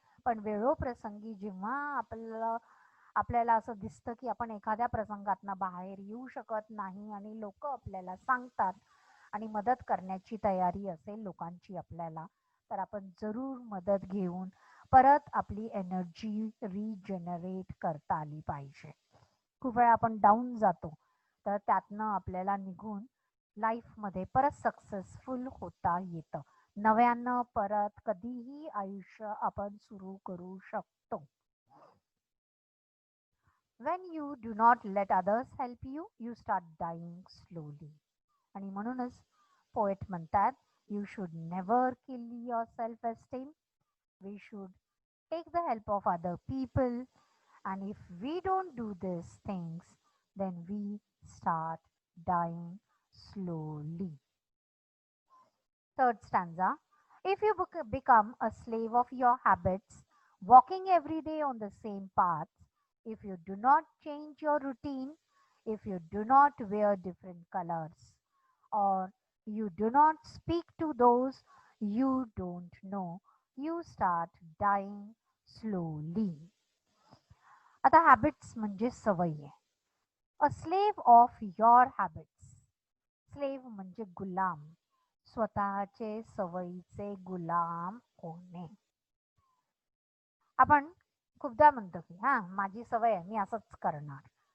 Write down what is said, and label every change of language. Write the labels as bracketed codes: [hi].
[mr] पण वेळोप्रसंगी जेव्हा आपल्याला असं दिसतं की आपण एखाद्या प्रसंगातनं बाहेर येऊ शकत नाही आणि लोक आपल्याला सांगतात आणि मदत करण्याची तयारी असेल लोकांची आपल्याला, तर आपण जरूर मदत घेऊन परत आपली एनर्जी रिजनरेट करता आली पाहिजे. खूप वेळा आपण डाऊन जातो, तर त्यातनं आपल्याला निघून लाईफमध्ये परत सक्सेसफुल होता येतं. नव्यानं परत कधीही आयुष्य आपण सुरू करू शकतो. [en] When you do not let others help you, you start dying slowly. [mr] आणि म्हणूनच पोएट म्हणतात, [en] you should never kill your self esteem. We should take the help of other people, and if we don't do these things, then we start dying slowly. Third stanza. If you become a slave of your habits, walking every day on the same path, if you do not change your routine, if you do not wear different colors, or you do not speak to those you don't know, you start dying slowly. [mr] आता habits म्हणजे सवयी. [en] A slave of your habits. [mr] Slave म्हणजे गुलाम, स्वतःचे सवयीचे गुलाम होणे. आपण खूपदा म्हणतो की माझी सवय आहे, मी असंच करणार.